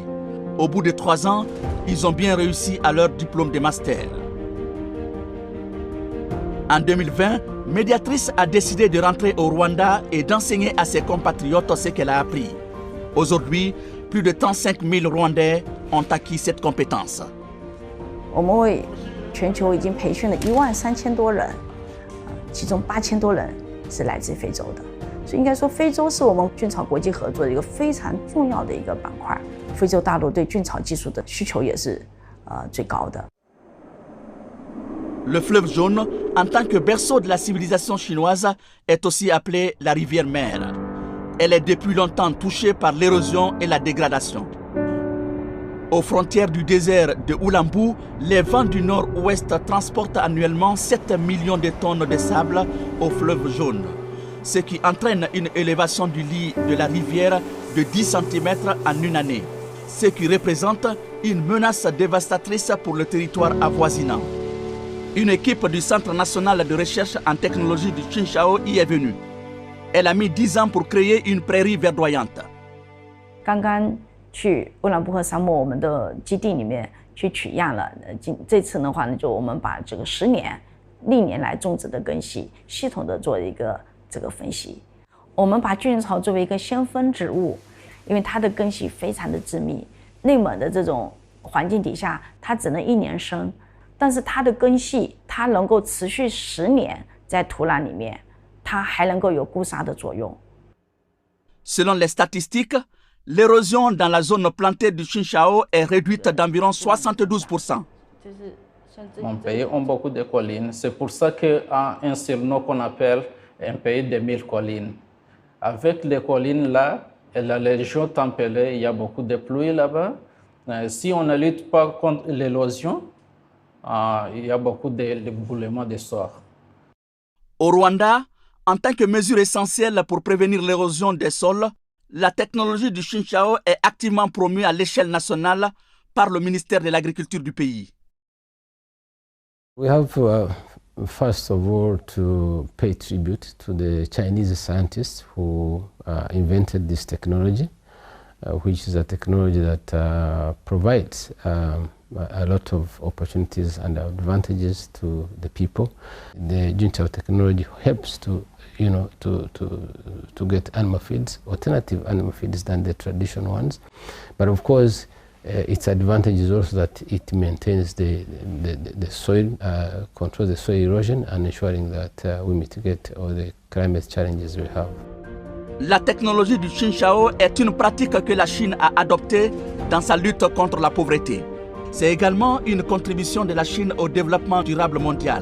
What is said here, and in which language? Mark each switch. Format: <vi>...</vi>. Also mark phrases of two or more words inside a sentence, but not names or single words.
<fr>Au bout de 3 ans, ils ont bien réussi à leur diplôme de master. En 2020, Médiatrice a décidé de rentrer au Rwanda et d'enseigner à ses compatriotes ce qu'elle a appris. Aujourd'hui, plus de 35 000 Rwandais ont acquis cette compétence.</fr> <zh>我们为全球已经培训了13000多人，其中8000多人是来自非洲的，所以应该说非洲是我们菌草国际合作的一个非常重要的一个板块。非洲大陆对菌草技术的需求也是最高的。</zh> <fr>Le fleuve Jaune, en tant que berceau de la civilisation chinoise, est aussi appelé la rivière mère. Elle est depuis longtemps touchée par l'érosion et la dégradation. Aux frontières du désert de Oulambu, les vents du nord-ouest transportent annuellement 7 millions de tonnes de sable au fleuve Jaune, ce qui entraîne une élévation du lit de la rivière de 10 cm en une année, ce qui représente une menace dévastatrice pour le territoire avoisinant. Une équipe du Centre national de recherche en technologie du Chinchao y est venue. Elle a mis 10 ans pour créer une prairie verdoyante.</fr> <zh>刚刚去乌兰布和沙漠我们的基地里面去取样了，这次的话呢，就我们把这个历年来种植的根系系统的做一个这个分析。我们把菌草作为一个先锋植物，因为它的根系非常的致密，内蒙的这种环境底下，它只能1年生。但是它的根系，它能够持续10年在土壤里面，它还能够有固沙的作用。</zh> <fr>Selon les statistiques, L'érosion dans la zone plantée du Chinchao est réduite d'environ 72%. Mon pays a beaucoup de collines. C'est pour ça qu'il y a un surnom qu'on appelle un pays des 1000 collines. Avec les collines là, et la région tempérée, il y a beaucoup de pluie là-bas. Si on ne lutte pas contre l'érosion, il y a beaucoup d'éboulements de sols. Au Rwanda, en tant que mesure essentielle pour prévenir l'érosion des sols, la technologie du Chinchao est activement promue à l'échelle nationale par le ministère de l'Agriculture du pays.</fr> <en>We have, first of all, to pay tribute to the Chinese scientists who invented this technology, which is a technology that provides a lot of opportunities and advantages to the people. The Junchao technology helps to get animal feeds, alternative animal feeds than the traditional ones. But of course, its advantage is also that it maintains the soil, controls the soil erosion, and ensuring that we mitigate all the climate challenges we have.</en> <fr>La technologie du Chinchao est une pratique que la Chine a adoptée dans sa lutte contre la pauvreté. C'est également une contribution de la Chine au développement durable mondial.</fr>